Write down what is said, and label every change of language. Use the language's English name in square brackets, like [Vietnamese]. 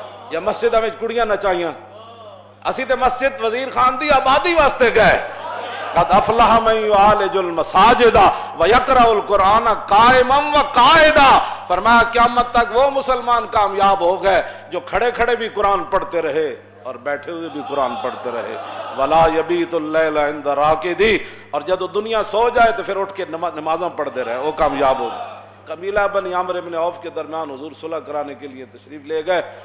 [Punjabi] یا مسجدوں میں کڑیاں نچائیاں، اسی تے مسجد وزیر خان دی آبادی واسطے گئے. [Arabic] قد افلح من یعالج المساجد ویقرأ القرآن قائما وقاعدا. [Urdu] فرمایا قیامت تک وہ مسلمان کامیاب ہو گئے جو کھڑے کھڑے بھی قرآن پڑھتے رہے اور بیٹھے ہوئے بھی قرآن پڑھتے رہے. [Arabic] ولا یبیت اللیل عند راقدی. [Urdu] اور جب دنیا سو جائے تو پھر اٹھ کے نمازاں پڑھتے رہے، وہ کامیاب ہو گئے. قبیلہ بنی عامر بن عوف کے درمیان حضور صلح کرانے کے لیے تشریف لے گئے.